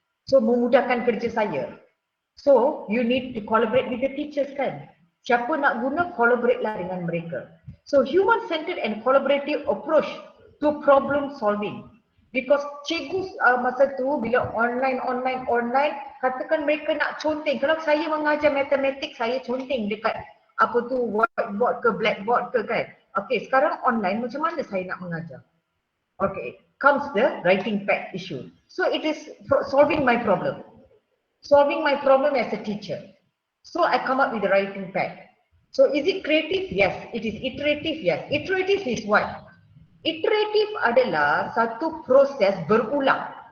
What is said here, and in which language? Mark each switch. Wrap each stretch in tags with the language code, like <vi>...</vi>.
<ms>So memudahkan kerja saya.</ms> <en>So, you need to collaborate with the teachers kan.</en> <ms>Siapa nak guna, collaborate lah dengan mereka.</ms> <en>So, human-centered and collaborative approach to problem solving.</en> <ms>Because cikgu masa tu bila online, katakan mereka nak conteng. Kalau saya mengajar matematik, saya conteng dekat apa tu, whiteboard ke blackboard ke kan. Okay, sekarang online macam mana saya nak mengajar?</ms> <en>Okay, comes the writing pad issue. So, it is solving my problem. Solving my problem as a teacher. So I come up with the writing pad. So is it creative? Yes. It is iterative? Yes. Iterative is what?</en> <ms>Iterative adalah satu proses berulang.</ms>